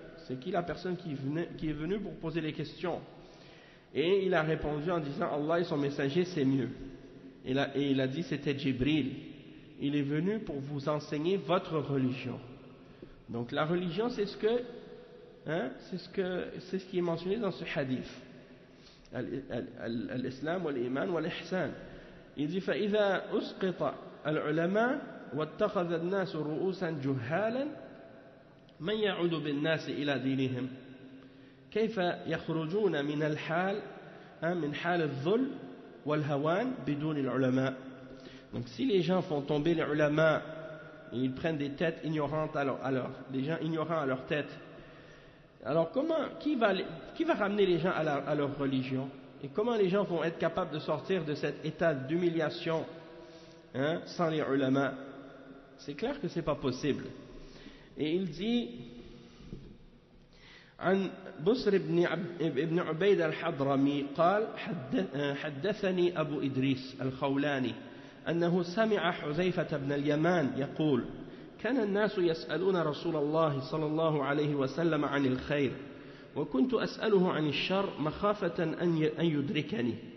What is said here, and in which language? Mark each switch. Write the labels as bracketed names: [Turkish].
[French] C'est qui la personne qui est venue pour poser les questions? Et il a répondu en disant, Allah et son messager c'est mieux. Et il a dit c'était Jibril. Il est venu pour vous enseigner votre religion. Donc la religion c'est ce qui est mentionné dans ce hadith. [Arabic] الإسلام والإيمان والإحسان. إذ فإذا أسقط العلماء واتخذ الناس رؤوسا جهالا من يعود بالناس إلى دينهم كيف يخرجون من الحال من حال الذل والهوان بدون العلماء. [French] Donc si les gens font tomber les ulama et ils prennent des têtes ignorantes, alors les gens ignorants à leur tête. Alors comment, qui va ramener les gens à leur religion? Et comment les gens vont être capables de sortir de cet état d'humiliation sans les ulama? C'est clair que ce n'est pas possible. Et il dit, [Arabic] عن بصر ابن عبيد الحضرمي قال حدثني أبو إدريس الخولاني أنه سمع حذيفة بن اليمان يقول كان الناس يسألون رسول الله صلى الله عليه وسلم عن الخير وكنت أسأله عن الشر مخافة أن يدركني